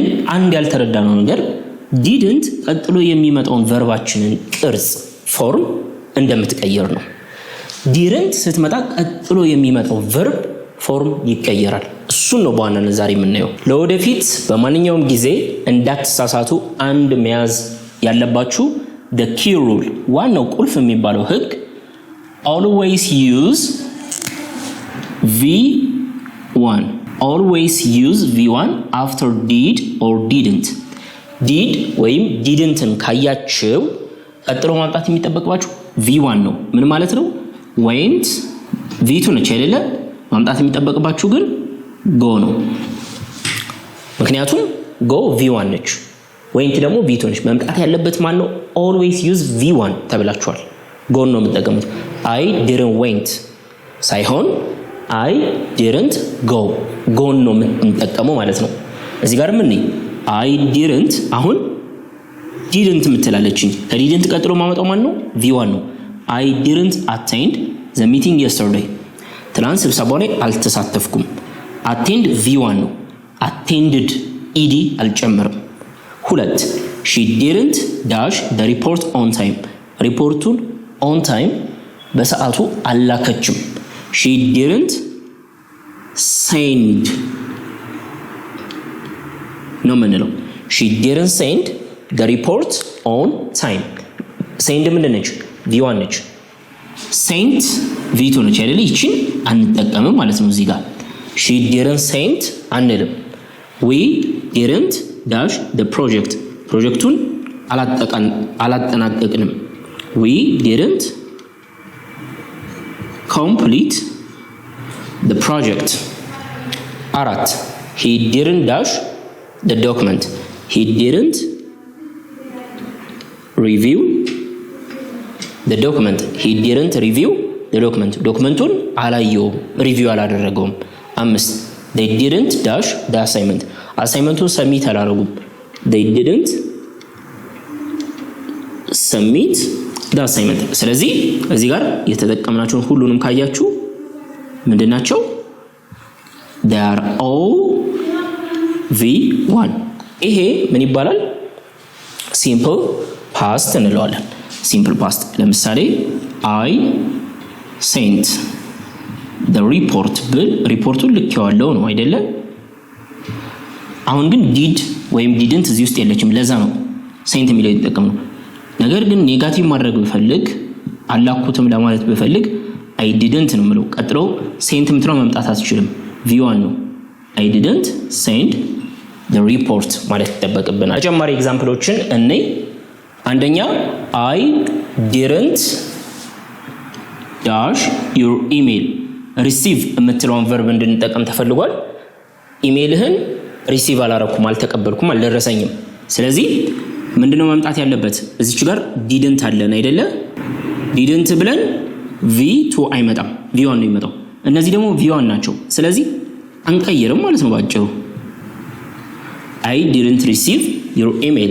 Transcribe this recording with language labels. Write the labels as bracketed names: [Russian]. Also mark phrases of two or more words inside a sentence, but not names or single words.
[Amharic] አንድ ያልተረዳነው ነገር didn't ቀጥሎ የሚመጣውን ቨርባችንን ቅርጽ ፎርም እንደምትቀየር ነው። didn't ስትመጣ ቀጥሎ የሚመጣው ቨርብ ፎርም ይቀየራል። እሱን ነው በዋናነት ዛሬ የምናየው። ለወደፊት በማንኛውም ጊዜ እንዳትሳሳቱ አንድ መያዝ ያለባችሁ [English] the key rule [Amharic] ዋናው ቁልፍ የሚባለው ህግ [English] always use V1 always use V1 after did or didn't did [Amharic] ወይም didn'ትን ካያችሁ ቀጥሎ ማምጣት የሚጠበቅባችሁ V1 ነው። ምን ማለት ነው? [English] went V2 [Amharic] ነች አይደለ? ማምጣት የሚጠበቅባችሁ ግን go ነው። ምክንያቱም [English] go V1 [Amharic] ነች፣ went ደግሞ V2 ነች። መምጣት ያለበት ማን ነው? [English] always use V1 [Amharic] ተብላችኋል። go ነው የምትጠቀሙት። [English] I didn't went [Amharic] ሳይሆን [English] I didn't go go [Amharic] ነው የምትጠቀመው ማለት ነው። እዚህ ጋር ምን ነው [English] I didn't [Amharic] አሁን didn't የምትላለችኝ ከdidn't ቀጥሎ ማመጣው ማን ነው? V1 ነው። [English] I didn't attend the meeting yesterday [Amharic] ትናንት ስብሰባው ላይ አልተሳተፍኩም። [English] attend V1 [Amharic] ነው። [English] attended ed [Amharic] አልጨመርም። 2 [English] she didn't dash the report on time [Amharic] ሪፖርቱን [English] on time [Amharic] በሰዓቱ አላከችም። [English] she didn't send [Amharic] ነው ምንለው? [English] she didn't send the report on time send [Amharic] ምንድን ነች? V1 ነች። [English] sent V2 [Amharic] ነች አይደል? ይቺን አንጠቀምም ማለት ነው። እዚህ ጋር [English] she didn't send [Amharic] አንልም። [English] we didn't dash the project [Amharic] ፕሮጀክቱን አላጠናቀቅንም። [English] we didn't complete the project 4 he didn't dash the document he didn't review the document he didn't review the document [Amharic] ዶክመንቱን አላየውም፣ ሪቪው አላደረገውም። 5 [English] they didn't dash the assignment [Amharic] አሳይመንቱን ሰሚት አላደረጉም። [English] they didn't submit the assignment [Amharic] ስለዚህ እዚህ ጋር የተጠቀምናቸውን ሁሉንም ካያችሁ ምንድናቸው? [English] they are all V1 [Amharic] ይሄ ምን ይባላል? [English] simple past [Amharic] እንለዋለን። [English] simple past [Amharic] ለምሳሌ [English] I sent the report [Amharic] ብል ሪፖርቱን ልኬዋለሁ ነው አይደለ? አሁን ግን did ወይም didn't እዚህ ውስጥ የለችም፣ ለዛ ነው sent የሚለው የተጠቀምነው። ነገር ግን ኔጋቲቭ ማድረግ ብፈልግ አላኩትም ለማለት ብፈልግ [English] I didn't [Amharic] ነው የምለው። ቀጥሎ sent ምትለው መምጣት አትችልም፣ V1 ነው። [English] I didn't send the report [Amharic] ማለት ይጠበቅብናል። ተጨማሪ ኤግዛምፕሎችን እንይ። አንደኛ I didn't [English] dash your email receive [Amharic] የምትለውን verb እንድንጠቀም ተፈልጓል። ኢሜልህን ሪሲቭ አላረኩም አልተቀበልኩም አልደረሰኝም። ስለዚህ ምንድነው መምጣት ያለበት? እዚች ጋር didn't አለን አይደለ? didn't ብለን v2 አይመጣም v1 ነው የሚመጣው። እነዚህ ደግሞ v1 ናቸው። ስለዚህ አንቀይርም ማለት ነው ባጭሩ። [English] I didn't receive your email.